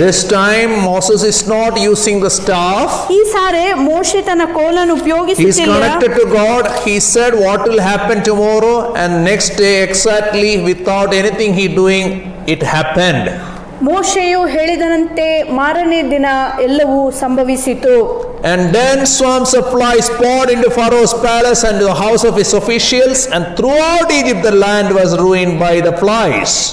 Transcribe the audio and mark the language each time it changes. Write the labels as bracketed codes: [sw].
[en] This time Moses is not using the staff. [kn] ಈ ಸಾರಿ ಮೋಶೆ ತನ್ನ ಕೋಲನ್ನು [en] He is [kn] ಉಪಯೋಗಿಸುತ್ತಿಲ್ಲ. [en] connected to God. He said what will happen tomorrow, and next day exactly without anything he doing, it happened. [kn] ಮೋಶೆಯು ಹೇಳಿದಂತೆ ಮಾರನೇ ದಿನ ಎಲ್ಲವೂ ಸಂಭವಿಸಿತು. [en] And then swarms of flies poured into Pharaoh's palace and to the house of his officials, and throughout Egypt the land was ruined by the flies.